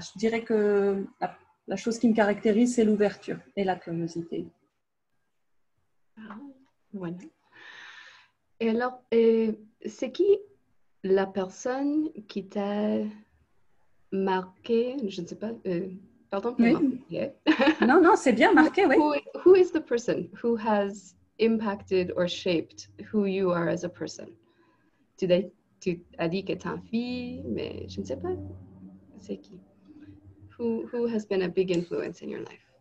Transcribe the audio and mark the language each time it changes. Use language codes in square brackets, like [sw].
[fr] Je dirais que la chose qui me caractérise, c'est l'ouverture et la curiosité. Voilà. Et alors, c'est qui la personne qui t'a marqué, je ne sais pas, pardon pour marquer. Non, c'est bien marqué, oui. [en] Who is the person who has impacted or shaped who you are as a person? [fr] Tu as dit que tu es une fille, mais je ne sais pas, c'est qui? [en] Who has been a big influence in your life?